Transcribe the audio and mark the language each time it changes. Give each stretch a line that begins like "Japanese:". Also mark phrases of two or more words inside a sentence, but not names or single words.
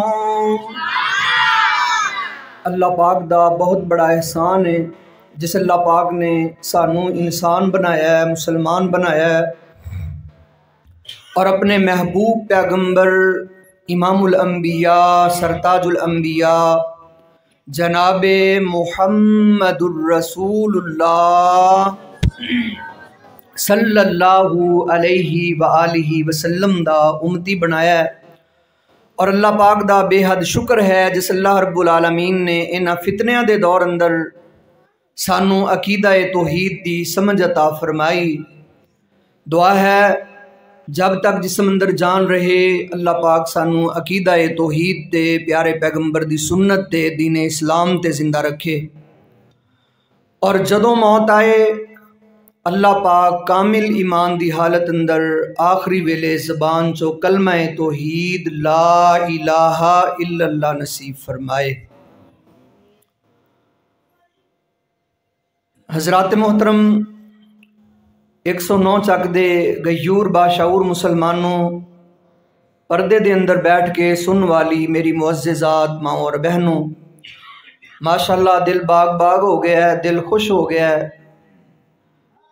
Punjabi: اللہ پاک دا بہت بڑا احسان ہے جس اللہ پاک نے سانوں انسان بنایا ہے، مسلمان بنایا ہے، اور اپنے محبوب پیغمبر امام الانبیاء سرتاج الانبیاء جناب
Arabic: محمد الرسول اللہ صلی اللہ علیہ وآلہ وسلم
Punjabi: دا امتی بنایا ہے، اور اللہ پاک دا بے حد شکر ہے جس
Arabic: اللہ رب العالمین
Punjabi: نے انہاں فتنیاں دے دور اندر سانو عقیدہ توحید دی سمجھ عطا فرمائی۔ دعا ہے جب تک جسم اندر جان رہے اللہ پاک سانو عقیدہ توحید تے پیارے پیغمبر دی سنت تے دین اسلام تے زندہ رکھے، اور جدوں موت آئے اللہ پاک کامل ایمان دی حالت اندر آخری ویلے زبان چو کلمہ توحید
Arabic: لا الہ الا اللہ
Punjabi: نصیب فرمائے۔ حضرات محترم، 109 چک دے غیور باشعور مسلمانوں، پردے دے اندر بیٹھ کے سن والی میری معززات ماں اور بہنوں، ماشاءاللہ دل باغ باغ ہو گیا ہے، دل خوش ہو گیا ہے۔